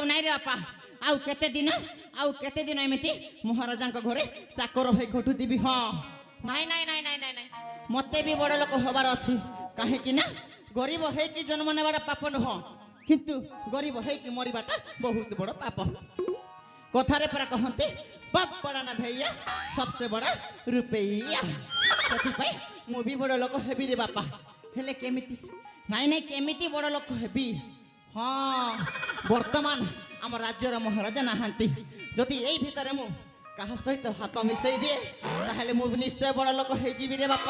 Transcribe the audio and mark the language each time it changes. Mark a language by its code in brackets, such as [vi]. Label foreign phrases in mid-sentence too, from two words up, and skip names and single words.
[or] ବାପା ଆଉ କେତେ ଦିନ ଏମିତି ମହାରାଜାଙ୍କ ଘରେ ଚାକର ହୋଇ ଘଟୁଥିବି। ହଁ ନାଇଁ ନାଇଁ ନାଇଁ ନାଇଁ ନାଇଁ ନାଇଁ ମତେ ବି ବଡ଼ ଲୋକ ହବାର ଅଛି। କାହିଁକି ନା ଗରିବ ହେଇକି ଜନ୍ମ ନେବାଟା ପାପ ନୁହଁ, କିନ୍ତୁ ଗରିବ ହେଇକି ମରିବାଟା ବହୁତ ବଡ଼ ପାପ। କଥାରେ ପରା କହନ୍ତି [hi] बाप बड़ा ना भैया सबसे बड़ा रुपैया। [or] ସେଥିପାଇଁ ମୁଁ ବି ବଡ଼ ଲୋକ ହେବି ରେ ବାପା। ହେଲେ କେମିତି? ନାଇଁ ନାଇଁ କେମିତି ବଡ଼ ଲୋକ ହେବି? ହଁ ବର୍ତ୍ତମାନ ଆମ ରାଜ୍ୟର ମହାରାଜା ନାହାନ୍ତି। ଯଦି ଏଇ ଭିତରେ ମୁଁ କାହା ସହିତ ହାତ ମିଶେଇ ଦିଏ ତାହେଲେ ମୁଁ ନିଶ୍ଚୟ ବଡ଼ ଲୋକ ହେଇଯିବି ରେ ବାପା।